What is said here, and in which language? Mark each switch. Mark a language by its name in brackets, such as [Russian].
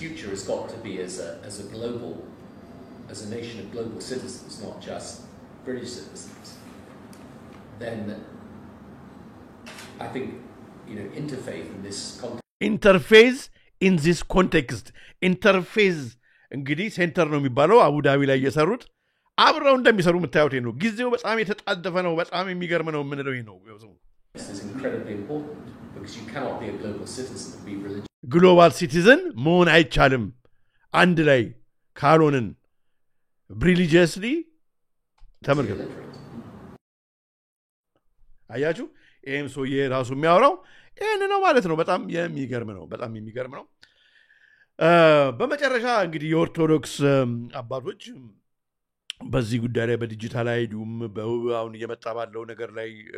[English] future has got to be as a global as a nation of global citizens not just British citizens then I think interfaith in this context interface in this context [Amharic] interface እንግዲህ ሴንተር ነው የሚባለው አቡዳቢ ላይ እየሰሩት አብረው እንደሚሰሩ መታየት ነው ጊዜው በጣም የተጣደፈ ነው በጣም የሚገርም ነው ምን ነው ነው [English] This is incredibly important because you cannot be a global citizen and be religious. [Amharic] Global citizen መሆን አይቻልም አንድ ላይ ካልሆነን religiously ተመልከቱ አያችሁ ይሄም ሰው የራሱ የሚያወራው ይሄን ነው ማለት ነው በጣም የሚገርም ነው በመጨረሻ እንግዲህ የኦርቶዶክስ አባቶች በዚህ ጉዳይ ላይ በዲጂታል አይዲውም አሁን እየመጣ ባለው ነገር ላይ